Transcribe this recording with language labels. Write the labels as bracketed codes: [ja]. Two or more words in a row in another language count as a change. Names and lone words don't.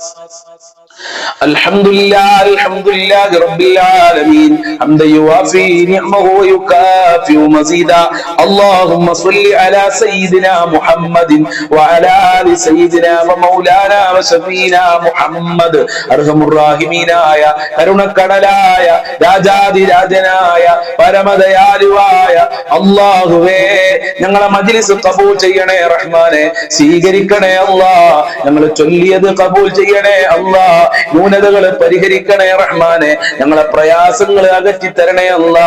[ar] الحمد لله رب العالمين حمدا يوافي نعمه ويكافئ مزيدا. اللهم صل على سيدنا محمد وعلى آل سيدنا ومولانا وشفينا محمد. [ml] അർഹമുർറാഹിമീനായ കരുണക്കടലായ രാജാതിരാജനായ പരമദയാലുവായ അല്ലാഹുവേ, ഞങ്ങളെ മജ്ലിസ് ഖബൂൽ ചെയ്യണേ റഹ്മാനെ, സ്വീകരിക്കണേ അല്ലാഹ്. ഞങ്ങൾ ചൊല്ലിയത് ഖബൂൽ ചെയ്യണേ അല്ലാഹ്. ന്യൂനതകൾ പരിഹരിക്കണേ റഹ്മാനെ, ഞങ്ങളെ പ്രയാസങ്ങൾ അകറ്റി തരണേ അല്ലാ.